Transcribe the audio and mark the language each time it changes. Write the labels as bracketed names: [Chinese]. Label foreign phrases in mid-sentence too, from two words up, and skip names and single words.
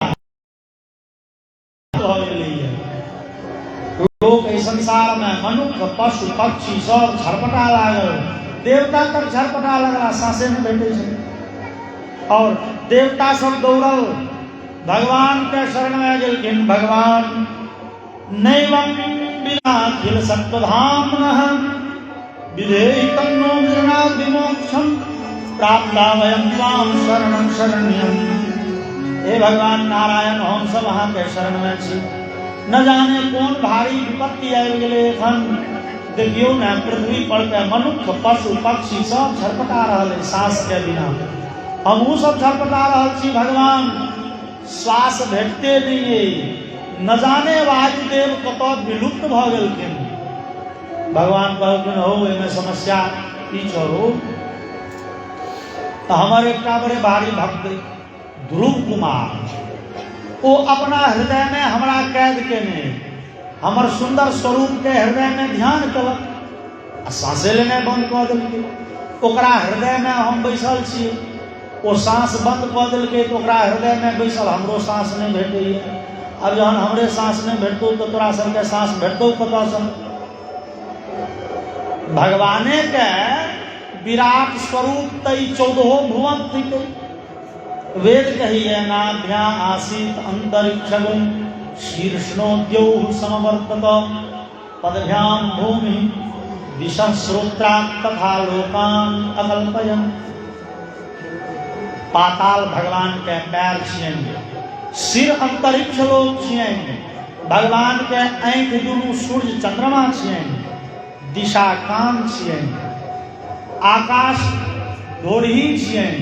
[Maithili] लोग इस संसार में मनुष्य पशु पक्षी सब झरपटा लागल। देवता तक झरपटा लगला, सांसे में बैठे छे। और देवता सब दौड़ल भगवान के शरण में गेलखिन। [Sanskrit] भगवान नैवं विनाखिल सत्वधाम्नः विधेहि तन्नो विमोक्षम प्राप्ता वयं त्वां शरणं शरण्यं। [Maithili] हे भगवान नारायण, हम सब अहाँ के शरण में छी। न जाने कौन भारी विपत्ति आबि गेलै एखन। देखियौ ने, पृथ्वी पर के मनुष्य पशु पक्षी सब झरपटा रहल है सांस के बिना। हमहूँ सब छटपटा रहल छी भगवान, श्वास भेटते नहीं है। न जाने वायुदेव कतऽ विलुप्त भ गेलखिन। भगवान कहलखिन, हो एहिमे समस्या की छौ। हमर एकटा बड़े भारी भक्त ध्रुव कुमार, वो अपना हृदय में हमरा कैद केने, हमर सुंदर स्वरूप के हृदय में ध्यान केलक, सांसे लेने बंद कऽ देलकै। ओकरा हृदय में हम बैसल छी, वो सांस बंद कऽ देलकै तो ओकरा हृदय में बैसल हमरो सांस नहीं भेटैए। अब जहन हमरे सांस नहीं भेटतौ तो तोरा सबके सांस भेटतौ कतऽसँ। भगवाने के विराट स्वरूप तई 14 भुवन थिकै। [Sanskrit] वेद कहिए नाभ्या आसीत अंतरिक्षगुं शीर्ष्णोद्यौः समवर्तत पदभ्याम भूमि दिशः श्रोत्रात् तथा लोकान अकल्पयन्। [Maithili] पाताल भगवान के पैर छियनि, सिर अंतरिक्ष लोक छियनि, भगवान के आँखि दुनू सूर्य चंद्रमा छियनि, दिशा कान छियनि, आकाश ढोरही छियनि।